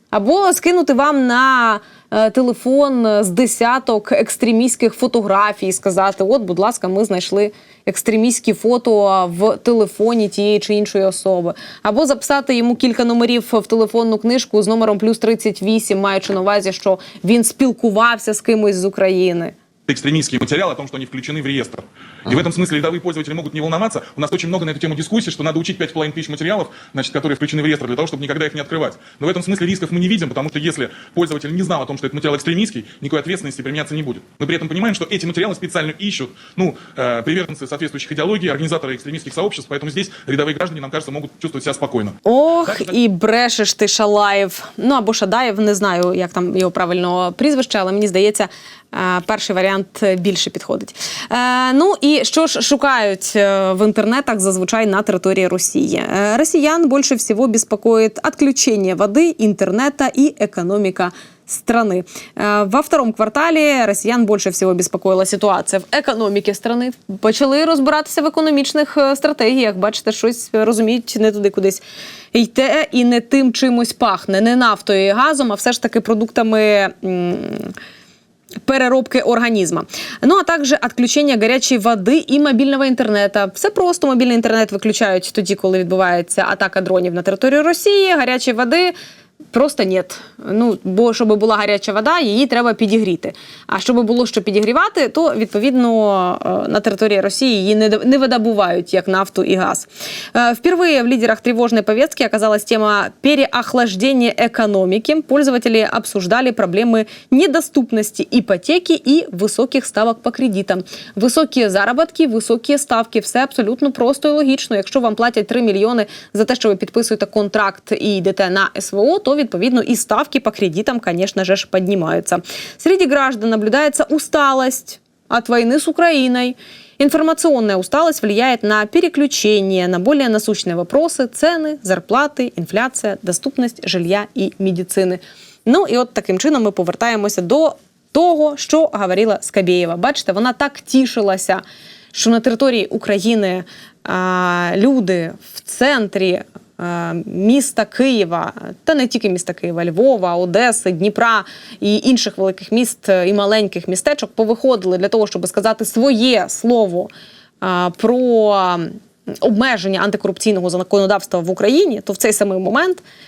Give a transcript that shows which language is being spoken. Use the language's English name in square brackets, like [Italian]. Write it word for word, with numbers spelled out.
[Ukrainian] Або скинути вам на телефон з десяток екстремістських фотографій і сказати, от, будь ласка, ми знайшли екстремістські фото в телефоні тієї чи іншої особи. Або записати йому кілька номерів в телефонну книжку з номером плюс тридцять вісім, маючи на увазі, що він спілкувався з кимось з України. [Russian] Экстремистские материалы о том, что они включены в реестр. И в этом смысле рядовые пользователи могут не волноваться. У нас очень много на эту тему дискуссий, что надо учить пять с половиной тысяч материалов, значит, которые включены в реестр, для того, чтобы никогда их не открывать. Но в этом смысле рисков мы не видим, потому что если пользователь не знал о том, что этот материал экстремистский, никакой ответственности применяться не будет. Мы при этом понимаем, что эти материалы специально ищут, ну, э, приверженцы соответствующих идеологий, организаторы экстремистских сообществ, поэтому здесь рядовые граждане, нам кажется, могут чувствовать себя спокойно. [Ukrainian] Ох, так, і брешеш ти, Шалаєв. Ну, або Шадаєв, не знаю, як там його правильно прізвище, але мені здається, перший варіант більше підходить. Е, ну і що ж шукають в інтернетах зазвичай на території Росії? [Russian] Е, [Ukrainian] росіян більше всього [Russian] беспокоит отключение воды, интернета и экономика страны. [Ukrainian] Е, [Russian] во втором квартале [Ukrainian] росіян більше всього беспокоила ситуація в економіці страны. Почали розбиратися в економічних стратегіях. Бачите, щось розуміють не туди кудись йде і не тим чимось пахне. Не нафтою і газом, а все ж таки продуктами... М- переробки организма. [Russian] Ну, а также отключение горячей воды и мобильного интернета. Все просто. Мобильный интернет [Ukrainian] виключають тоді, коли відбувається атака дронів на територію Росії. Гарячої води просто нет. Ну, бо щоб була гаряча вода, її треба підігріти. А щоб було що підігрівати, то, відповідно, на території Росії її не видобувають, як нафту і газ. [Russian] Впервые в лидерах тревожной повестки оказалась тема переохлаждения экономики. Пользователи обсуждали проблемы недоступности ипотеки и высоких ставок по кредитам. [Ukrainian] Високі заробітки, високі ставки. Все абсолютно просто і логічно. Якщо вам платять три мільйони за те, що ви підписуєте контракт і йдете на СВО, то, відповідно, і ставки по кредитам, [Russian] конечно же, поднимаются. Среди граждан наблюдается усталость от войны с Украиной. Информационная усталость влияет на переключение, на более насущные вопросы, цены, зарплаты, инфляция, доступность жилья и медицины. [Ukrainian] Ну і от таким чином ми повертаємося до того, що говорила Скабєєва. Бачите, вона так тішилася, що на території України а, люди в центрі міста Києва, та не тільки міста Києва, Львова, Одеси, Дніпра і інших великих міст і маленьких містечок повиходили для того, щоб сказати своє слово про обмеження антикорупційного законодавства в Україні, то в цей самий момент